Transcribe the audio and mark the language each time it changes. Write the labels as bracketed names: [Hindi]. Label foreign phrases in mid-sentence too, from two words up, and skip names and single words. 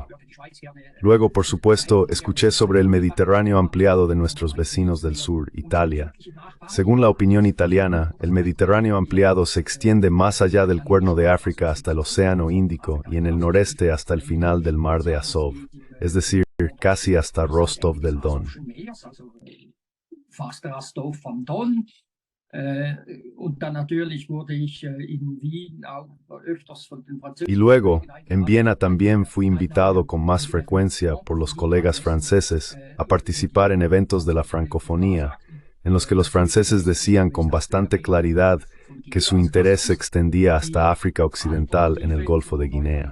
[Spanish] Luego, por supuesto, escuché sobre el Mediterráneo ampliado de nuestros vecinos del sur, Italia. Según la opinión italiana, el Mediterráneo ampliado se extiende más allá del Cuerno de África hasta el Océano Índico y en el noreste hasta el final del mar de Azov, es decir, casi hasta Rostov del Don. [German] fast Rostov am Don. Und dann natürlich wurde ich in Wien auch öfters von den Franzosen. [Spanish] Y luego, en Viena también fui invitado con más frecuencia por los colegas franceses a participar en eventos de la francofonía, en los que los franceses decían con bastante claridad que su interés se extendía hasta África Occidental en el Golfo de Guinea.